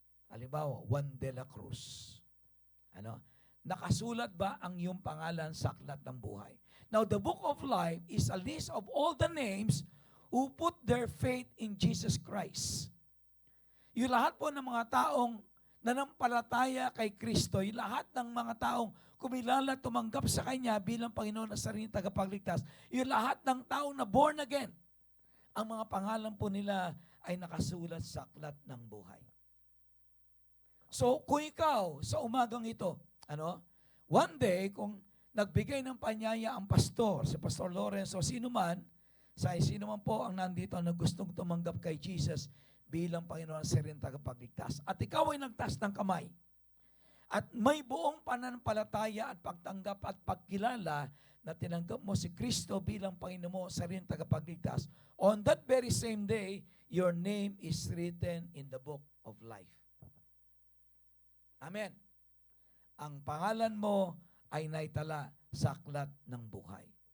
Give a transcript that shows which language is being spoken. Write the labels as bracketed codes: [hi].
[tl] Halimbawa, Juan de la Cruz. Ano? Nakasulat ba ang iyong pangalan sa aklat ng buhay? [en] Now, the book of life is a list of all the names who put their faith in Jesus Christ. [tl] Yung lahat po ng mga taong nanampalataya kay Kristo, yung lahat ng mga taong kumilala, tumanggap sa Kanya bilang Panginoon at sariling tagapagligtas, yung lahat ng taong na born again, ang mga pangalan po nila ay nakasulat sa aklat ng buhay. So, kung ikaw sa umagang ito, [en] one day, [tl] kung nagbigay ng panyaya ang pastor, si Pastor Lawrence o sino man po ang nandito na gustong tumanggap kay Jesus bilang Panginoon sa rin tagapagligtas. At ikaw ay nagtaas ng kamay. At may buong pananampalataya at pagtanggap at pagkilala na tinanggap mo si Kristo bilang Panginoon mo sa rin tagapagligtas. [en] On that very same day, your name is written in the book of life. Amen. [tl] Ang pangalan mo ay naitala sa aklat ng buhay.